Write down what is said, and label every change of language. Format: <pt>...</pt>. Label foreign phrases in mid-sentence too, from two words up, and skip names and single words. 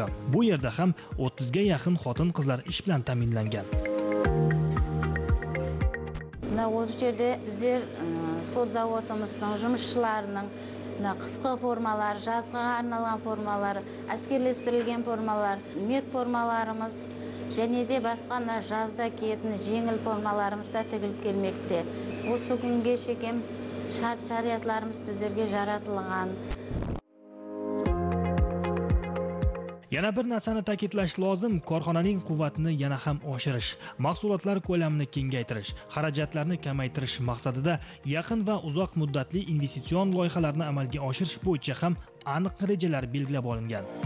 <uz>Bu yerda ham 30 ga yaqin xotin-qizlar ish bilan ta'minlangan.</uz> <kk>Осы жерде біздер сот заводымыздың жұмысшыларының қысқы формалар, жазға арналған формалар, әскерлестірілген формалар, мед формаларымыз және де басқа жазда киетін жеңіл формаларымыз да тігіліп келмекте. Осы күнге шейін шарт-шариатларымыз біздерге жаратылған.</kk> <uz>Yana bir narsani ta'kidlash lozim, korxonaning quvvatini yana ham oshirish, mahsulotlar ko'lamini kengaytirish, xarajatlarni kamaytirish maqsadida yaqin va uzoq muddatli investitsion loyihalarni amalga oshirish bo'yicha ham aniq rejalar belgilab olingan.</uz>